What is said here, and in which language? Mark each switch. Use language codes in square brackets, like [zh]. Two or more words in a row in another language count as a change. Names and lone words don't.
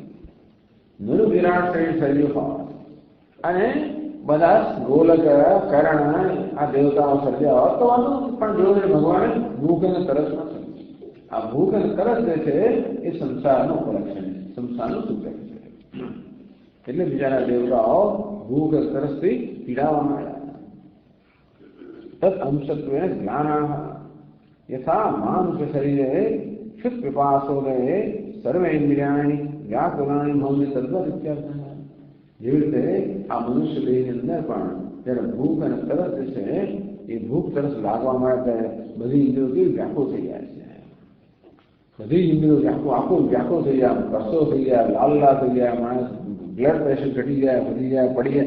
[gu] નિર્વિરાટ શરીર સર્જ્યું હોય અને બધા ગોલક કરણ આ દેવતાઓ સર્જ્યા હોત તો વાંધો, પણ જોડે ભગવાને ભૂખ અને તરસ પણ સર્જી. આ ભૂખ અને તરસ જે છે એ સંસારનું ઉપલક્ષણ છે, સંસારનું સૂચક છે. એટલે બીજાના દેવતાઓ ભૂખ અને તરસથી પીડાવા માંડ્યા. [sa] तद अंशत्वेन ज्ञानः. यथा मानुष शरीरे क्षुत पिपासोदे सर्वेन्द्रियाणि व्याकुलानि भवन्ति तद्वत् इत्यर्थः. [gu] જેવી રીતે આ મનુષ્ય દેહની અંદર પણ જ્યારે ભૂખ અને તરસ છે એ ભૂખ તરસ લાગવા માટે બધી ઇન્દ્રિયો કેવી વ્યાકુળ થઈ જાય છે, બધી ઇન્દ્રિયો આખું વ્યાકુળ થઈ જાય, કસો થઈ જાય, લાલ થઈ જાય, માણસ [en] blood pressure [gu] ઘટી જાય, વધી જાય, પડી જાય.